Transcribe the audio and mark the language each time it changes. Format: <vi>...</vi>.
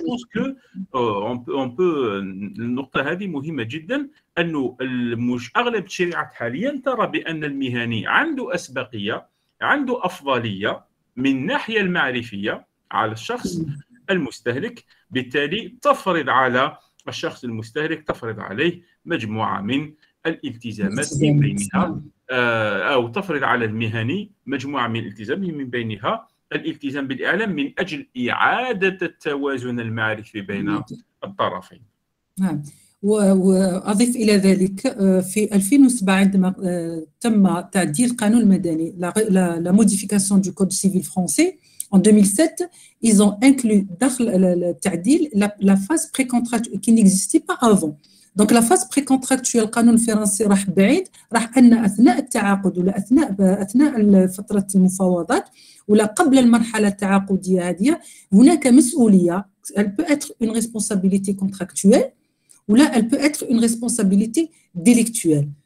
<fr>جو بونس كو اون بو</fr> <ar>النقطه هذه مهمه جدا، انه اغلب التشريعات حاليا ترى بان المهني عنده اسبقيه، عنده افضليه من الناحيه المعرفيه على الشخص المستهلك، بالتالي تفرض على الشخص المستهلك، تفرض عليه مجموعه من الالتزامات من بينها او تفرض على المهني مجموعه من الالتزامات من بينها الالتزام بالإعلام من أجل إعادة التوازن المعرفي بين الطرفين. نعم، وأضيف إلى ذلك في 2007 عندما تم تعديل القانون المدني</ar> <fr>la modification du code civil français en 2007 ils ont inclus</fr> <ar>داخل التعديل</ar> <fr>la phase précontractuelle qui n'existait pas avant.</fr> <ar>دونك</ar> <fr>لا فاز بري كونتراكتوال</fr> <ar>القانون الفرنسي راح بعيد، راح ان اثناء التعاقد ولا اثناء فتره المفاوضات ولا قبل المرحله التعاقديه هذه هناك مسؤوليه</ar> <fr>elle peut être une responsabilité contractuelle</fr> <ar>ولا</ar> <fr>elle peut être une responsabilité délictuelle.</fr>